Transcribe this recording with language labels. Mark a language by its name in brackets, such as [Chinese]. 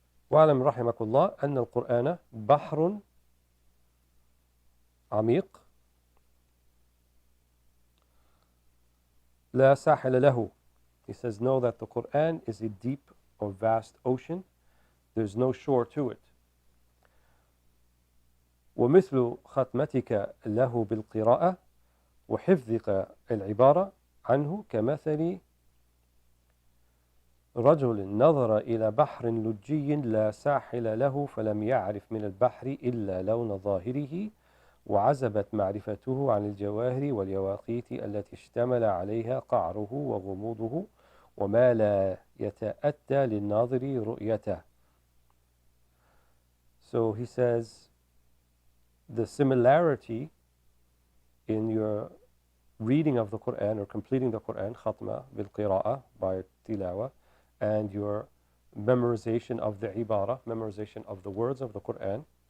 [Arabic] واعلم رحمك الله أن القرآن بحر عميق لا ساحل له. [English] He says, know that the Quran is a deep or vast ocean. There's no shore to it. [Arabic] ومثل ختمتك له بالقراءة وحفظك العبارة عنه كمثل رجل نظر إلى بحر لجي لا ساحل له فلم يعرف من البحر إلا لون ظاهره وعزبت معرفته عن الجواهر واليواقيت التي اشتمل عليها قعره وغموضه وما لا يتأتى للناظر رؤيته. [English] So he says, the similarity in your reading of the Quran or completing the Quran, [Arabic] khatma bil qira'ah, [English] by tilawa, and your memorization of the ibara, memorization of the words of the Quran,